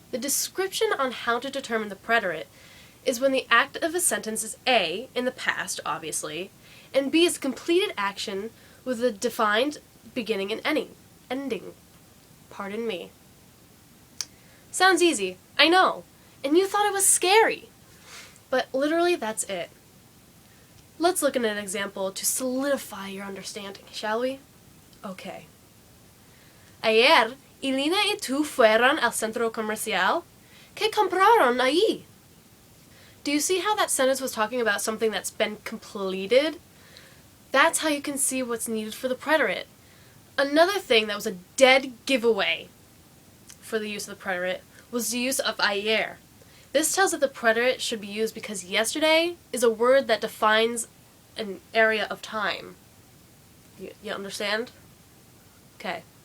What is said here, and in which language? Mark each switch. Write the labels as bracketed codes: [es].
[en] The description on how to determine the preterite is when the act of a sentence is A, in the past, obviously, and B is completed action with a defined beginning and ending. Pardon me. Sounds easy, I know, and you thought it was scary. But literally, that's it. Let's look at an example to solidify your understanding, shall we? Okay. [es] Ayer, Elena y tú fueron al centro comercial. ¿Qué compraron allí? [en] Do you see how that sentence was talking about something that's been completed? That's how you can see what's needed for the preterite. Another thing that was a dead giveaway for the use of the preterite was the use of ayer. This tells that the preterite should be used because yesterday is a word that defines an area of time. You understand? Okay.